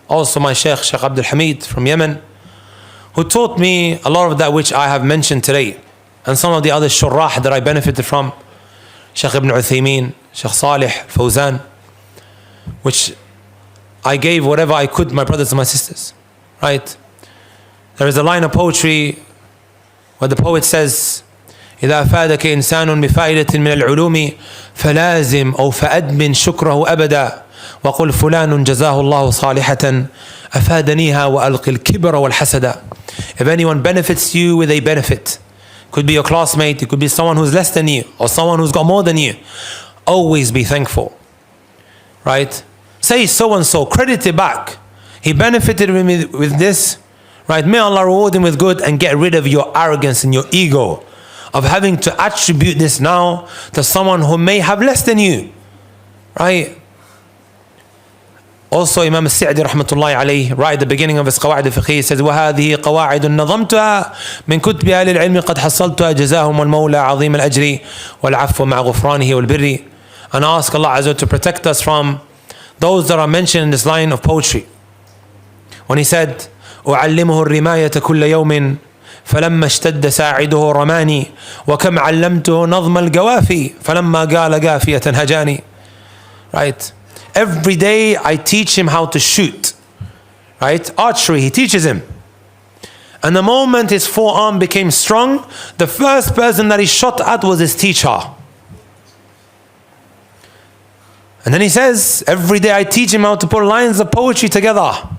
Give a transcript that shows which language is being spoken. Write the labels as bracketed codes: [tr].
[en] Also my Shaykh Abdul Hamid from Yemen, who taught me a lot of that which I have mentioned today. And some of the other shurrah that I benefited from. Shaykh Ibn Uthaymeen, Shaykh Salih, Fawzan. Which I gave whatever I could, my brothers and my sisters. Right? There is a line of poetry where the poet says, [ar] إذا أفادك إنسان بفائدة من العلوم فلازم أو فأدمن شكره أبدا وقل فلان جزاه الله صالحة أفادنيها وألق الكبر والحسد. [en] If anyone benefits you with a benefit, could be your classmate, it could be someone who's less than you, or someone who's got more than you, always be thankful. Right? Say so and so, credit it back. He benefited me with this. Right? May Allah reward him with good, and get rid of your arrogance and your ego of having to attribute this now to someone who may have less than you. Right? Also, Imam al-Sa'di rahmatullahi alayhi, right at the beginning of his [ar] قواعد الفقهية, [en] says [ar] وهذه قواعد نظمتها من كتب أهل العلم قد حصلتها جزاهم المولى عظيم الأجر والعفو مع غفرانه والبر. [en] And ask Allah Azza wa Jalla to protect us from those that are mentioned in this line of poetry. When he said [ar] أعلمه الرماية كل يوم فلما اشتد ساعده رماني وكم علمته نظم القوافي فلما قال قافية هجاني. [en] Right? Every day I teach him how to shoot. Right? Archery, he teaches him. And the moment his forearm became strong, the first person that he shot at was his teacher. And then he says, every day I teach him how to put lines of poetry together.